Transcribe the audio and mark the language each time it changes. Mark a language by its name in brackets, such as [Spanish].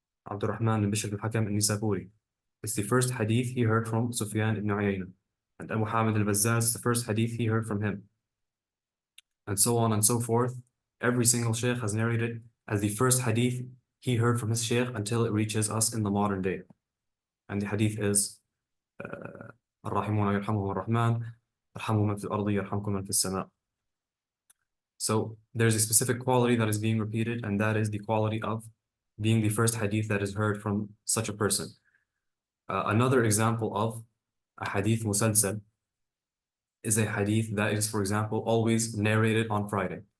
[English] Abdurrahman ibn Bishr al-Hakam al-Nisaburi. It's the first hadith he heard from Sufyan ibn Uyayna. And Abu Hamid al-Bazzaz is the first hadith he heard from him. And so on and so forth. Every single sheikh has narrated as the first hadith he heard from his sheikh until it reaches us in the modern day. And the hadith is [Arabic] الراحمون يرحمهم الرحمن ارحموا من في الأرض يرحمكم من في السماء. [English] So there's a specific quality that is being repeated, and that is the quality of being the first hadith that is heard from such a person. Another example of a hadith musalsal is a hadith that is, for example, always narrated on Friday.